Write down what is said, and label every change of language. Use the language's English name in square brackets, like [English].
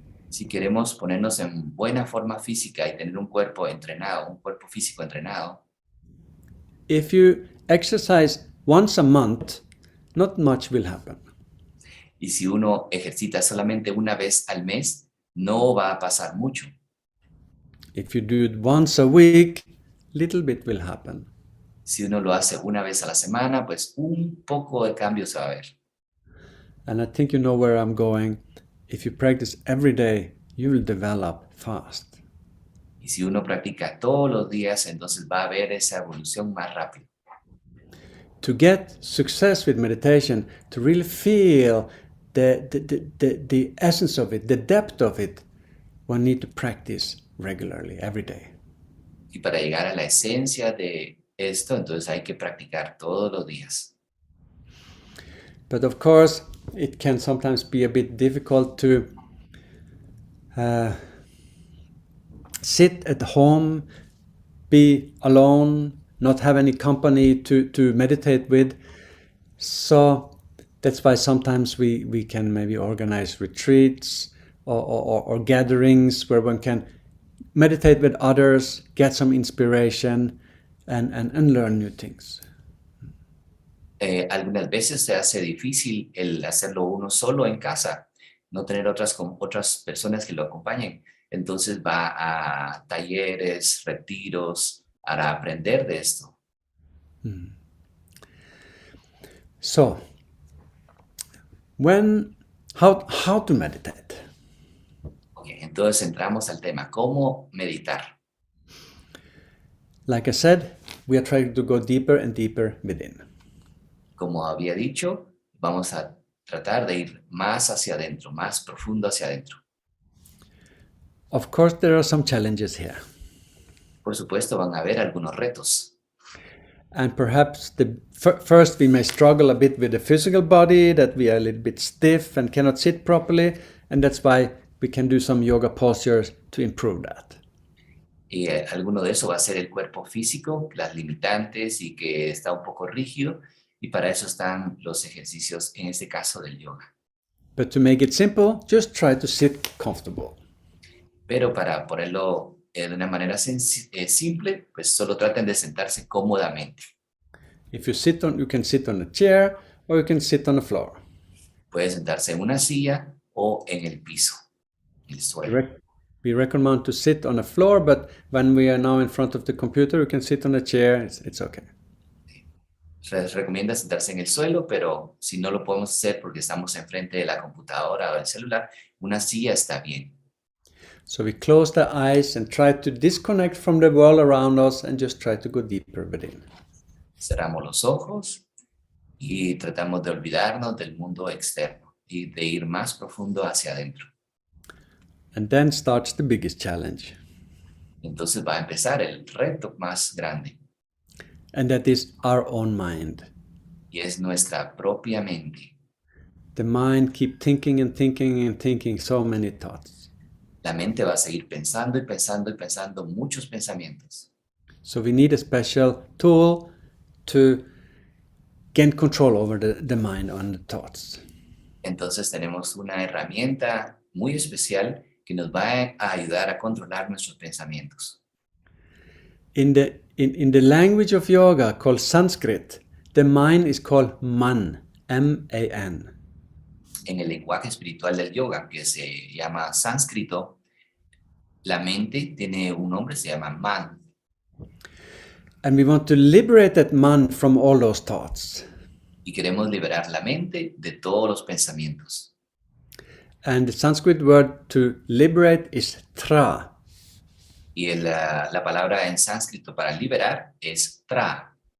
[Spanish] Si queremos ponernos en buena forma física y tener un cuerpo entrenado, un cuerpo físico entrenado, [English] if you exercise once a month, not much will happen. [Spanish] y si uno ejercita solamente una vez al mes, no va a pasar mucho. [English] If you do it once a week, little bit will happen. [Spanish] Si uno lo hace una vez a la semana, pues un poco de cambio se va a ver. [English] And I think you know where I'm going. If you practice every day, you will develop fast. [Spanish] Y si uno practica todos los días, entonces va a haber esa evolución más rápido. [English] To get success with meditation, to really feel the essence of it, the depth of it, one need to practice regularly, every day. [Spanish] Y para llegar a la esencia de esto, entonces hay que practicar todos los días. [English] But of course, it can sometimes be a bit difficult to sit at home, be alone, not have any company to meditate with. So that's why sometimes we can maybe organize retreats or gatherings where one can meditate with others, get some inspiration, and learn new things. [Spanish] Algunas veces se hace difícil el hacerlo uno solo en casa, no tener otras personas que lo acompañen. Entonces va a talleres, retiros, para aprender de esto. [English] So, when How to meditate? [Spanish] Ok, entonces entramos al tema, ¿cómo meditar? [English] Like I said, we are trying to go deeper and deeper within. [Spanish] Como había dicho, vamos a tratar de ir más hacia adentro, más profundo hacia adentro. [English] Of course, there are some challenges here. [Spanish] Por supuesto, van a haber algunos retos. [English] And perhaps first we may struggle a bit with the physical body, that we are a little bit stiff and cannot sit properly, and that's why we can do some yoga postures to improve that. [Spanish] Y alguno de eso va a ser el cuerpo físico, las limitantes y que está un poco rígido, y para eso están los ejercicios, en este caso del yoga. [English] But to make it simple, just try to sit comfortable. [Spanish] Pero para ponerlo de una manera simple, pues solo traten de sentarse cómodamente. [English] If you can sit on a chair or you can sit on the floor. [Spanish] Puede sentarse en una silla o en el piso, en el suelo. [English] We recommend to sit on the floor, but when we are now in front of the computer, you can sit on a chair, it's okay. [Spanish] Les recomienda sentarse en el suelo, pero si no lo podemos hacer porque estamos enfrente de la computadora o del celular, una silla está bien. [English] So we close the eyes and try to disconnect from the world around us and just try to go deeper within. [Spanish] Cerramos los ojos y tratamos de olvidarnos del mundo externo y de ir más profundo hacia adentro. [English] And then starts the biggest challenge. [Spanish] Entonces va a empezar el reto más grande. [English] And that is our own mind. [Spanish] Y es nuestra propia mente. [English] The mind keeps thinking and thinking and thinking so many thoughts. [Spanish] La mente va a seguir pensando y pensando y pensando muchos pensamientos. [English] So we need a special tool to gain control over the mind and the thoughts. [Spanish] Entonces tenemos una herramienta muy especial que nos va a ayudar a controlar nuestros pensamientos. [English] In the language of yoga called Sanskrit, the mind is called man, M-A-N. [Spanish] En el lenguaje espiritual del yoga, que se llama sánscrito, la mente tiene un nombre, se llama man. [English] And we want to liberate that man from all those thoughts. [Spanish] Y queremos liberar la mente de todos los pensamientos. [English] And the Sanskrit word to liberate is tra. [Spanish] Y la palabra en sánscrito para liberar es tra.